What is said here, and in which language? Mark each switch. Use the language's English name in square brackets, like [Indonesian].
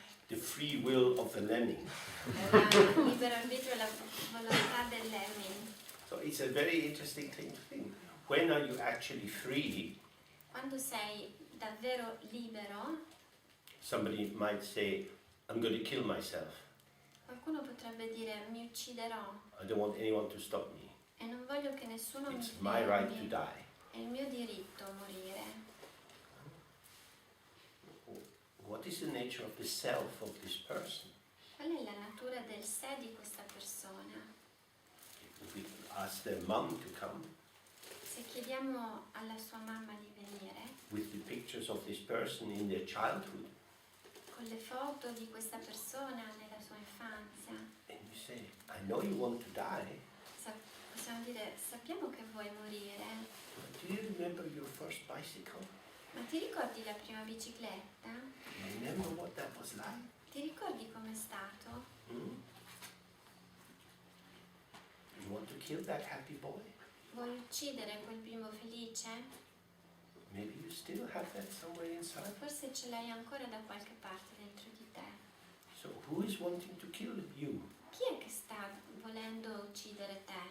[English] The free will of the lemming. [Italian] Il libero arbitrio e la volontà del lemming. [English] So it's a very interesting thing to think. When are you actually free? [Italian] Quando sei davvero libero, [English] Somebody might say, I'm going to kill myself. [Italian] qualcuno potrebbe dire mi ucciderò [English] I don't want anyone to stop me. [Italian] e non voglio che nessuno mi [English] It's my right to [Italian] fermi. [English] die. [Italian] È il mio diritto morire. [English] What is the nature of the self of this person? [Italian] Qual è la natura del sé di questa persona? [English] If we ask their mum to come [Italian] Se chiediamo alla sua mamma di venire [English] with the pictures of this person in their childhood, [Italian] con le foto di questa persona nella sua infanzia, [English] and you say, I know you want to die, [Italian] possiamo dire sappiamo che vuoi morire, [English] but do you remember your first bicycle? [Italian] ma ti ricordi la prima bicicletta? [English] Remember what that was like? [Italian] Ti ricordi com'è stato? Hmm? [English] You want to kill that happy boy? [Italian] Vuoi uccidere quel bimbo felice? [English] Maybe you still have that somewhere inside. [Italian] Forse ce l'hai ancora da qualche parte dentro di te. [English] So who is wanting to kill you? [Italian] Chi è che sta volendo uccidere te?